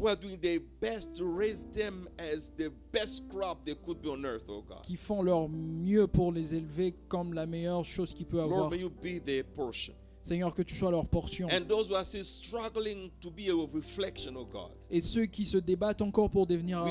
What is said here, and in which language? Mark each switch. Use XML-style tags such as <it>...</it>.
<en>who are doing their best to raise them as the best crop they could be on earth, oh God.</en> <fr>qui font leur mieux pour les élever comme la meilleure chose qu'ils peuvent avoir.</fr> <en>Lord, may you be their portion.</en> <fr>Seigneur, que tu sois leur portion.</fr> <en>And those who are still struggling to be a reflection, oh God,</en> <fr>Et ceux qui se débattent encore pour devenir un</fr>